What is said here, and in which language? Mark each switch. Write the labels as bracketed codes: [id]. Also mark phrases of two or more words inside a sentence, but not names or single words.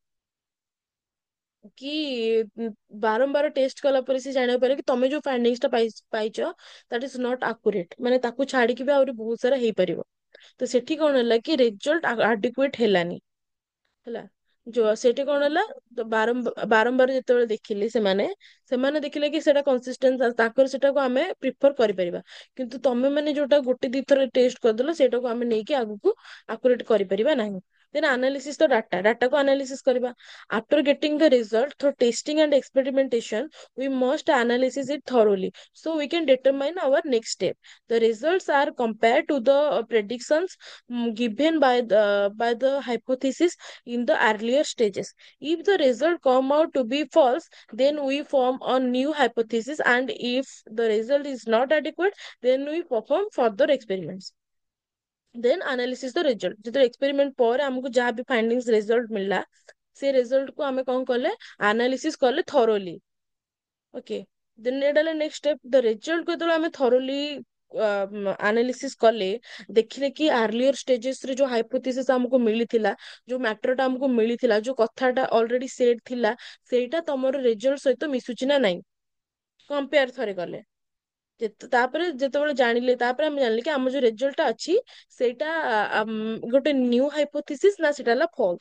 [or] କି ବାରମ୍ବାର ଟେଷ୍ଟ କଲା ପରେ ସେ ଜାଣିବାକୁ ପାଇଲେ କି ତମେ ଯୋଉ ଫାଇଣ୍ଡିଙ୍ଗସ ଟା ପାଇଛ [en] that is not accurate [or] ମାନେ ତାକୁ ଛାଡିକି ବି ଆହୁରି ବହୁତ ସାରା ହେଇପାରିବ ତ ସେଠି କଣ ହେଲା କି [en] result adequate [or] ହେଲାନି ହେଲା ଯୋଉ ସେଠି କଣ ହେଲା ତ ବାରମ୍ବାର ଯେତେବେଳେ ଦେଖିଲେ ସେମାନେ ସେମାନେ ଦେଖିଲେ କି ସେଟା କନସିଷ୍ଟେନ୍ସ ତାଙ୍କର ସେଟାକୁ ଆମେ ପ୍ରିଫର କରିପାରିବା କିନ୍ତୁ ତମେ ମାନେ ଯୋଉଟା ଗୋଟେ ଦିଥର ଟେଷ୍ଟ କରିଦେଲ ସେଇଟାକୁ ଆମେ ନେଇକି ଆଗକୁ ଆକୁରେଟ କରିପାରିବା ନାହିଁ [en] then analysis [or] ତ ଡାଟାକୁ ଆନାଲିସିସ୍ [en] କରିବା after getting the result through testing and experimentation we must analyze it thoroughly so we can determine our next step the results are compared to the predictions given by the hypothesis in the earlier stages if the result come out to be false then we form a new hypothesis and if the result is not adequate then we perform further experiments then analysis the result [or] ଯେତେବେଳେ experiment ପରେ ଆମକୁ ଯାହା ବି findings result ମିଳିଲା ସେ result କୁ ଆମେ କଣ କଲେ analysis କଲେ thoroughly ଓକେ ଦେନ୍ ଏଇଟା ହେଲା ନେକ୍ସଟ ଷ୍ଟେପ ଦ ରେଜଲ୍ଟ କୁ ଯେତେବେଳେ ଆମେ ଥରୋଲି ଆନାଲିସିସ୍ କଲେ ଦେଖିଲେ କି [en] earlier stages [or] ରେ ଯୋଉ ହାଇପୋଥେସିସ୍ ଆମକୁ ମିଳିଥିଲା ଯୋଉ ମ୍ୟାଟର ଟା ଆମକୁ ମିଳିଥିଲା ଯୋଉ କଥାଟା ଅଲରେଡି ସେଟ୍ ଥିଲା ସେଇଟା ତମର ରେଜଲ୍ଟ ସହିତ ମିଶୁଛି ନା ନାଇଁ କମ୍ପେୟାର ଥରେ କଲେ ତାପରେ ଯେତେବେଳେ ଜାଣିଲେ ତାପରେ ଆମେ ଜାଣିଲେ କି ଆମର ଯୋଉ ରେଜଲ୍ଟ ଟା ଅଛି ସେଇଟା ଗୋଟେ [en] new hypothesis [or] ନା ସେଟା ହେଲା ଫଲ୍ସ